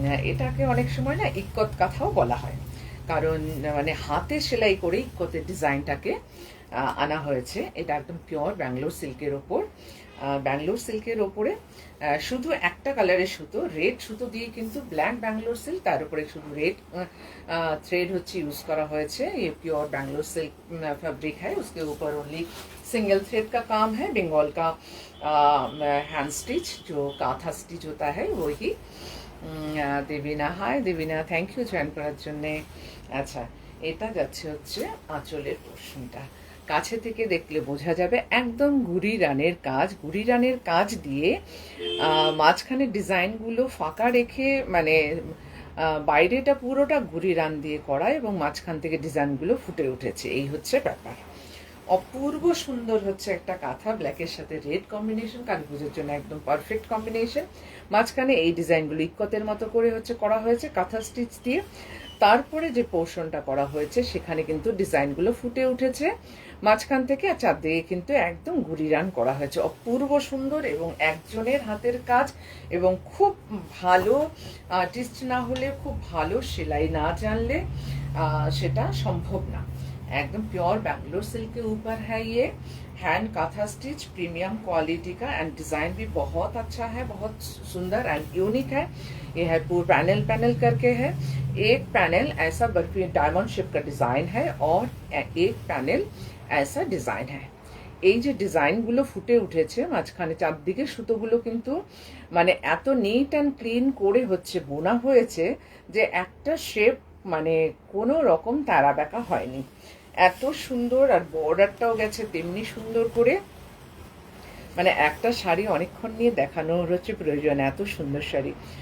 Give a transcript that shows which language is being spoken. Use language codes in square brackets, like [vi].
[bn] এটাকে অনেক সময় না ইক্কত কাঁথাও বলা হয়, কারণ মানে হাতে সেলাই করে ইক্কতের ডিজাইনটাকে আনা হয়েছে। এটা একদম পিওর ব্যাঙ্গালোর সিল্কের ওপর। ব্যাঙ্গালোর সিল্কের ওপরে শুধু একটা কালারের সুতো, রেড সুতো দিয়ে কিন্তু ব্ল্যাক ব্যাঙ্গালোর सिल्क, তার উপরে শুধু রেড थ्रेड হচ্ছে ইউজ करा হয়েছে। [hi] ये प्योर बैंगलोर सिल्क फैब्रिक है, उसके ऊपर ओनली सिंगल थ्रेड का काम है। बंगाल का हैंड स्टिच जो काथा स्टिच होता है वही। [bn] Debina, high Debina, thank you join করার জন্যে। আচ্ছা, এটা যাচ্ছে হচ্ছে আঁচলের পোর্শনটা। কাছে থেকে দেখলে বোঝা যাবে একদম গুড়ি রানের কাজ, গুড়ি রানের কাজ দিয়ে মাঝখানে ডিজাইনগুলো ফাঁকা রেখে, মানে বাইরেটা পুরোটা গুড়ি রান দিয়ে করা এবং মাঝখান থেকে ডিজাইনগুলো ফুটে উঠেছে, এই হচ্ছে ব্যাপার। অপূর্ব সুন্দর হচ্ছে একটা কাঁথা, ব্ল্যাকের সাথে রেড কম্বিনেশন, কালী পুজোর জন্য একদম পারফেক্ট কম্বিনেশন। মাঝখানে এই ডিজাইনগুলো ইক্কতের মতো করে হচ্ছে করা হয়েছে কাঁথা স্টিচ দিয়ে। তারপরে যে পোর্শনটা করা হয়েছে সেখানে কিন্তু ডিজাইনগুলো ফুটে উঠেছে মাঝখান থেকে, আর চারদিকে কিন্তু একদম গুড়ি রান করা হয়েছে। অপূর্ব সুন্দর এবং একজনের হাতের কাজ, এবং খুব ভালো আর্টিস্ট না হলে, খুব ভালো সেলাই না জানলে সেটা সম্ভব না। [hi] एकदम प्योर बैंगलोर सिल्क के ऊपर है ये। हैंड काथा स्टिच, प्रीमियम क्वालिटी का, एंड डिजाइन भी बहुत अच्छा है, बहुत सुंदर एंड यूनिक है। ये है पूरा पैनल पैनल करके है, एक पैनल ऐसा बर्फी डायमंड शेप का डिजाइन है और एक पैनल ऐसा ডিজাইন है। [bn] এই যে ডিজাইনগুলো ফুটে উঠেছে মাঝখানে চারদিকে সুতোগুলো কিন্তু মানে এত নিট অ্যান্ড ক্লিন করে হচ্ছে বোনা হয়েছে যে একটা শেপ মানে কোনো রকম তারা বেঁকা হয়নি, এত সুন্দর। আর বর্ডারটাও গেছে তেমনি সুন্দর করে, মানে একটা শাড়ি অনেকক্ষণ নিয়ে দেখানোর হচ্ছে প্রয়োজন, এত সুন্দর শাড়ি।